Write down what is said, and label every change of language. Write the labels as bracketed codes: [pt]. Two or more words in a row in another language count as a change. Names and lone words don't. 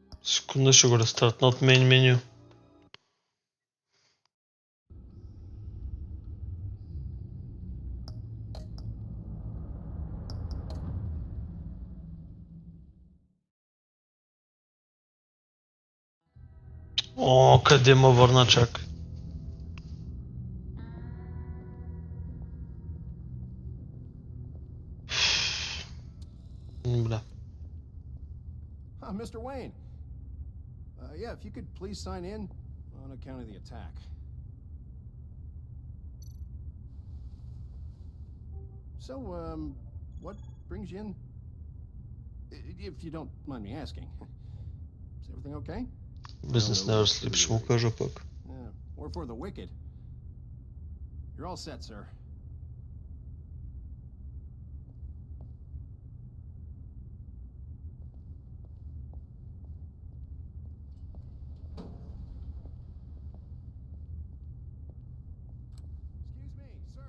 [bg] Секунда, ще го рестартна от [en] main menu. [bg] О, къде ме върна, чак. Бля. [en] Mr. Wayne. Yeah, if you could please sign in on account of the attack. So, what brings you in? If you don't mind me asking. Is everything okay? Business never sleeps, [bg] ще му кажа пък. [en] Yeah. Or for the wicked. You're all set, sir. Excuse me, sir.